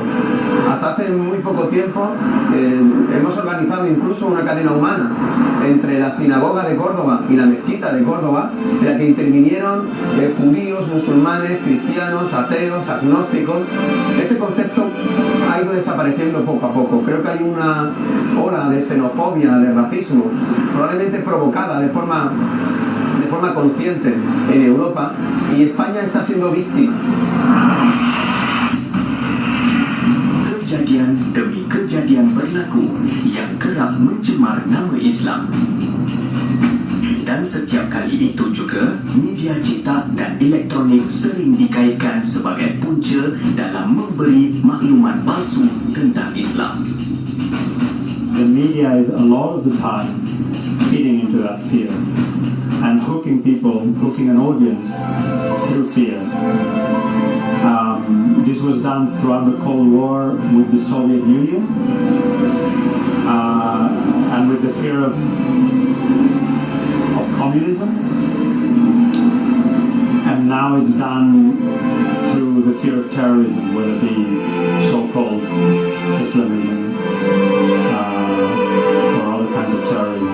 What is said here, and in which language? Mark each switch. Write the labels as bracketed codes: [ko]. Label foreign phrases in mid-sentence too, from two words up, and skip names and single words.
[es] Hasta hace muy poco tiempo hemos organizado incluso una cadena humana entre la sinagoga de Córdoba y la mezquita de Córdoba, en la que intervinieron judíos, musulmanes, cristianos, ateos, agnósticos. Ese concepto ha ido desapareciendo poco a poco. Creo que hay una ola de xenofobia, de racismo, probablemente provocada de forma consciente en Europa, y España está siendo víctima. [ms] Kejadian demi kejadian berlaku yang kerap mencemar nama Islam. Dan setiap kali itu juga, media cetak dan elektronik sering dikaitkan sebagai punca dalam memberi maklumat palsu tentang Islam. [en] The media is a lot of the time feeding into that fear and hooking an audience through fear. This was done throughout the Cold War with the Soviet Union and with the fear of communism, and now it's done through the fear of terrorism, whether it be so-called Islamism or other kinds of terrorism.